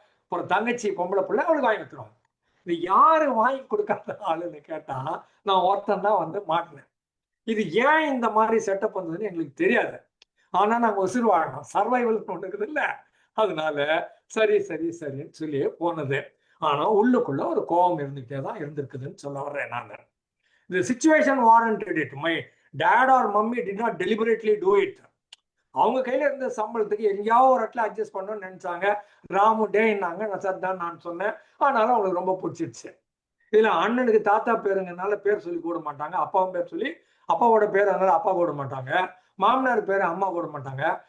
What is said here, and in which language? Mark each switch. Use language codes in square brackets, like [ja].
[ta] அப்புறம் தங்கச்சி பொம்பளை பிள்ளை அவளுக்கு வாங்கி கொடுத்துருவாங்க. இது யாரு வாங்கி கொடுக்காத ஆளுன்னு கேட்டா நான் ஒருத்தன் தான் மாட்டினேன். இது ஏன் இந்த மாதிரி செட்டப் வந்ததுன்னு எங்களுக்கு தெரியாது, ஆனா நாங்க உசுறு வாழணும், சர்வைவல் ஒண்ணு இருக்குது இல்ல, அதனால சரி சரி சரின்னு சொல்லி போனது. ஆனா உள்ளுக்குள்ள ஒரு கோபம் இருந்துகிட்டே தான் இருந்திருக்குதுன்னு சொல்ல வர்றேன் நான். [en] The situation warranted it. My dad or mummy did not deliberately do it. [ta] அவங்க கையில இருந்த சம்பளத்துக்கு எங்கேயாவது ஒரு இடத்துல அட்ஜஸ்ட் பண்ணணும்னு நினைச்சாங்க. ராமு டேன்னாங்க, நான் சார் தான் நான் சொன்னேன், அதனால அவங்களுக்கு ரொம்ப பிடிச்சிருச்சு. இதுல அண்ணனுக்கு தாத்தா பேருங்கனால பேர் சொல்லி கூட மாட்டாங்க, அப்பாவும் பேர் சொல்லி அப்பாவோட பேர் அதனால அப்பா கூட மாட்டாங்க, மாமனார் பேர் அம்மா கூட மாட்டாங்க.